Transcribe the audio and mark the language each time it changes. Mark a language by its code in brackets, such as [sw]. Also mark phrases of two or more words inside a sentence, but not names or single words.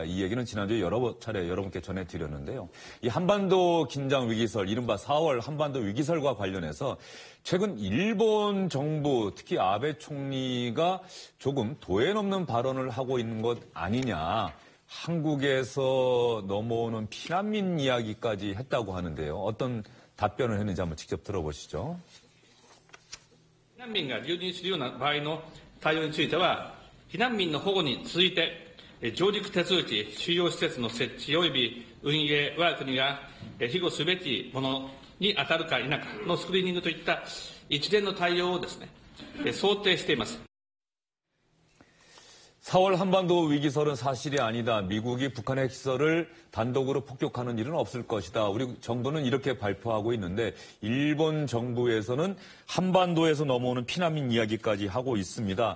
[ko] 이 얘기는 지난주에 여러 차례 여러분께 전해드렸는데요. 이 한반도 긴장 위기설, 이른바 4월 한반도 위기설과 관련해서 최근 일본 정부, 특히 아베 총리가 조금 도에 넘는 발언을 하고 있는 것 아니냐. 한국에서 넘어오는 피난민 이야기까지 했다고 하는데요. 어떤 답변을 했는지 한번 직접 들어보시죠. [ja] 避難民が流入するような場合の対応については、避難民の保護に続いて、上陸手続き、収容施設の設置及び運営、我が国が庇護すべきものに当たるか否かのスクリーニングといった一連の対応をですね、想定しています。 [ko] 4월 한반도 위기설은 사실이 아니다. 미국이 북한의 핵시설을 단독으로 폭격하는 일은 없을 것이다. 우리 정부는 이렇게 발표하고 있는데 일본 정부에서는 한반도에서 넘어오는 피난민 이야기까지 하고 있습니다.